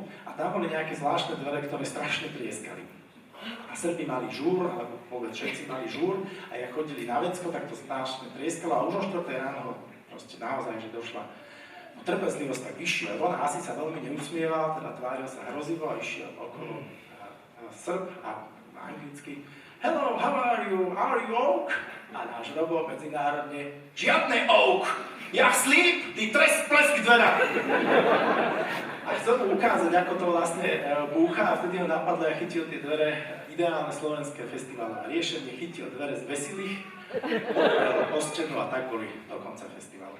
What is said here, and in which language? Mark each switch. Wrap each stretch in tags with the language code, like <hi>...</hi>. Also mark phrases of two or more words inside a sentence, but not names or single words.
<sk>A tam boli nejaké zvláštne dvere, ktoré strašne trieskali. A Srbi mali žúr, alebo vôbec všetci mali žúr. A jak chodili na vecko, tak to strašne trieskalo. A už o 4 ráno ho proste naozaj, že došla trpezlivosť, tak išiel. On asi sa veľmi neusmieval, teda tváril sa hrozivo a išiel okolo Srb a anglicky</sk> <en>Hello, how are you? Are you oak?</en> <sk>A náš Robo medzinárodne žiadne oak! Ja sleep, ty plesk dvera! A chcel mu ukázať, ako to vlastne búcha a vtedy ho napadlo a chytil tie dvere, ideálne slovenské festiválové riešenie, chytil dvere z veselých, po stenu a tak boli do konca festivalu.</sk>